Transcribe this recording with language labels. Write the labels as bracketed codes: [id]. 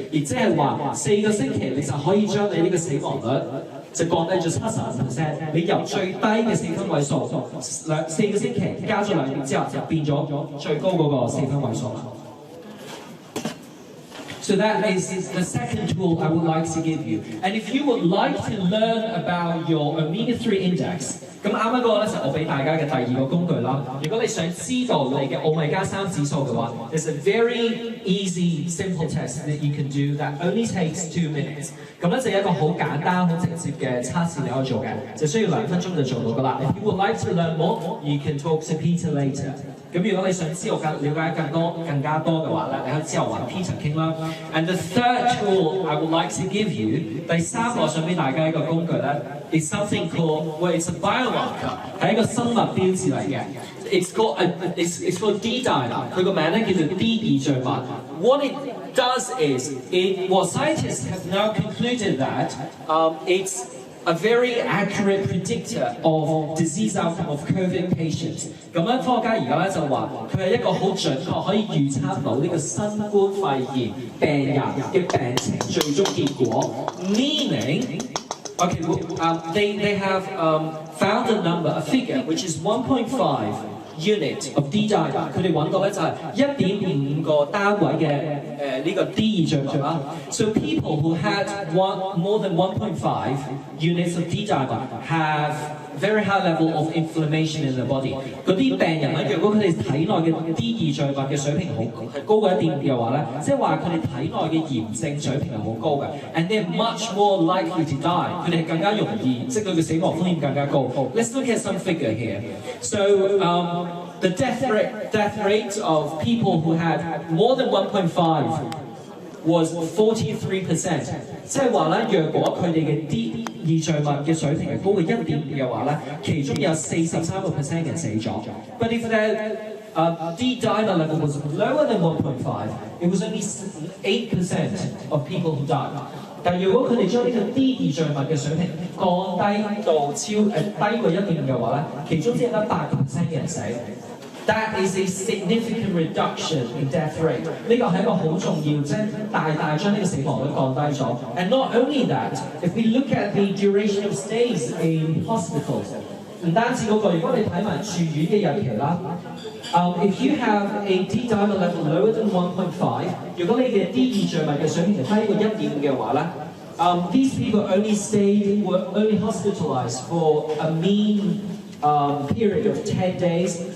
[yue] 亦即係話4個星期你就可以將你呢個死亡率就降低咗75%。你由最低嘅4分位數4個星期加咗2點之後，就變咗最高嗰個4分位數啦。 [en] So that is the second tool I would like to give you. And if you would like to learn about your omega-3 index， [yue] 咁啱啱嗰個咧就我俾大家嘅第2個工具啦。如果你想知道你嘅奧米加3指數嘅話 [en] ，there's a very easy, simple test that you can do that only takes 2 minutes。 [yue] 咁咧就一個好簡單、好直接嘅測試你可以做嘅，就需要2分鐘就做到噶啦。 [en] If you would like to learn more, you can talk to Peter later。 [yue] 咁如果你想知道了解更加多嘅話咧，你可以之後揾 Peter 傾啦。 [en] And the third tool I would like to give you， [yue] 第3個想俾大家一個工具咧 [en] ，is something called，well it's a biomarker， [yue] 係一個生物標誌嚟嘅。 [en] It's called D dimer. [yue] 佢個名咧叫做 D 異象物。 [en] What it does is, scientists have now concluded that it's a very accurate predictor of disease outcome of COVID patients。 [yue] 咁樣科學家而家咧就話佢係一個好準確可以預測到呢個新冠肺炎病人嘅病情最終結果。 [en] Meaning, okay, they have found a figure which is 1.5 unit of D dimer。 [yue] 佢哋揾到咧就係1.5個單位嘅呢個 D 異象物啦。 [en] So people who had more than 1.5 units of D dimer have very high level of inflammation in the body。 [yue] 嗰啲病人咧，如果佢哋體內嘅 D 異象物嘅水平係高過1.5嘅話咧，即係話佢哋體內嘅炎症水平係好高嘅 ， [en] and they're much more likely to die。 [yue] 佢哋更加容易，即係佢嘅死亡風險更加高。 [en] Let's look at some figure here. So the death rate of people who had more than 1.5 was 43%。 [yue] 即係話咧，若果佢哋嘅 D 異象物嘅水平係高過1.5嘅話咧，其中有43% 人死咗。 [en] But if the D dimer level was lower than 1.5, it was only 8% of people who died。 [yue] 但如果佢哋將呢個 D 異象物嘅水平降低到低過1.5嘅話咧，其中只係得8% 嘅人死。 [en] That is a significant reduction in death rate。 [yue] 呢個係一個好重要，即係大將呢個死亡率降低咗。 [en] And not only that, if we look at the duration of stays in hospitals， [yue] 唔單止嗰個，如果你睇埋住院嘅日期啦。 [en] If you have a D dimer level lower than 1.5， [yue] 如果你嘅 D 異象物嘅水平係低過1.5嘅話咧， [en] these people were only hospitalized for a mean period of 10 days.